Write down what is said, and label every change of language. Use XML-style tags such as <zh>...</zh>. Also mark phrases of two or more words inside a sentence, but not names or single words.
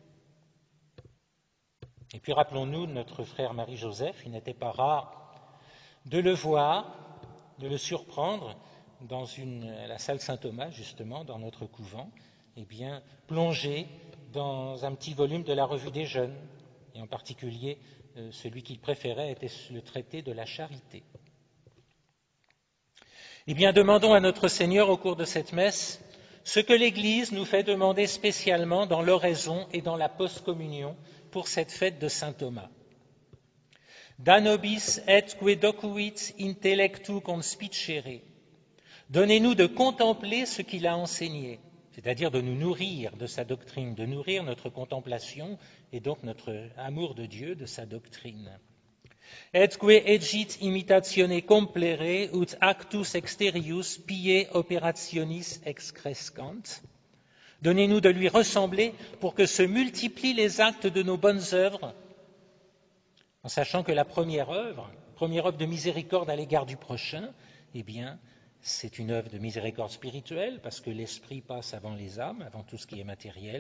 <fr>Et puis rappelons-nous notre frère Marie-Joseph, il n'était pas rare de le voir, de le surprendre dans la salle Saint-Thomas, justement, dans notre couvent, plongé dans un petit volume de la Revue des Jeunes, et en particulier celui qu'il préférait était le traité de la charité. Demandons à notre Seigneur au cours de cette messe ce que l'Église nous fait demander spécialement dans l'oraison et dans la post-communion pour cette fête de saint Thomas.</fr> <la>Da nobis etque docuit intellectu conspicere.</la> <fr>Donnez-nous de contempler ce qu'il a enseigné, c'est-à-dire de nous nourrir de sa doctrine, de nourrir notre contemplation et donc notre amour de Dieu, de sa doctrine.</fr> <la>Etque egit imitatione complere ut actus exterius pie operationis excrescant.</la> <fr>Donnez-nous de lui ressembler pour que se multiplient les actes de nos bonnes œuvres, en sachant que la première œuvre de miséricorde à l'égard du prochain, c'est une œuvre de miséricorde spirituelle, parce que l'esprit passe avant les âmes, avant tout ce qui est matériel.</fr>